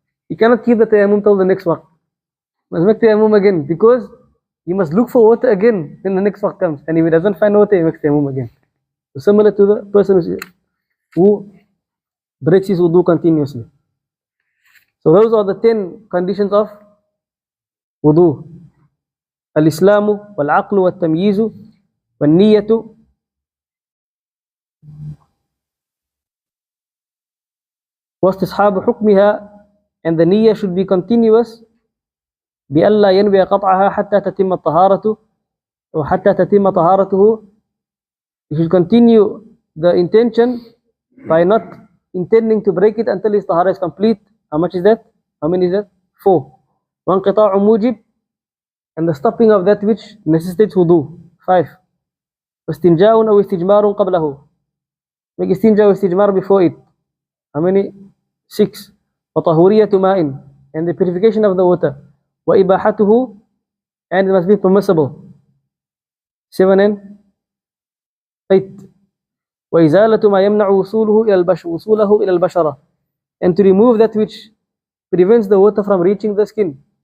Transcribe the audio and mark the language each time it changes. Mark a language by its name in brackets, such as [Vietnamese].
[English] He cannot keep the tayammum till the next waqt. He must make tayammum again, because he must look for water again when the next waqt comes. And if he doesn't find water, he makes tayammum again. So similar to the person who breaks his wudu continuously. So those are the 10 conditions of wudu. [Arabic] Al-Islamu, wal-Aqlu, wal-Tamyizu, wal-Niyatu, واستصحاب حكمها, [English] and the niyyah should be continuous, [Arabic] بألا ينوي قطعها حتى تتم الطهارة وحتى تتم طهارته. [English] You should continue the intention by not intending to break it until his tahara is complete. How much is that? How many is that? 4. [Arabic] وانقطاع موجب, [English] and the stopping of that which necessitates wudu. 5. [Arabic] واستنجاء أو استجمار قبله. [English] Make istinja or istijmar before it. How many? 6. [Arabic] وطهورية ماء, [English] and the purification of the water. [Arabic] وإباحته, [English] and it must be permissible. 7 and 8. [Arabic] وإزالة ما يمنع وصوله إلى البشرة, [English] and to remove that which prevents the water from reaching the skin.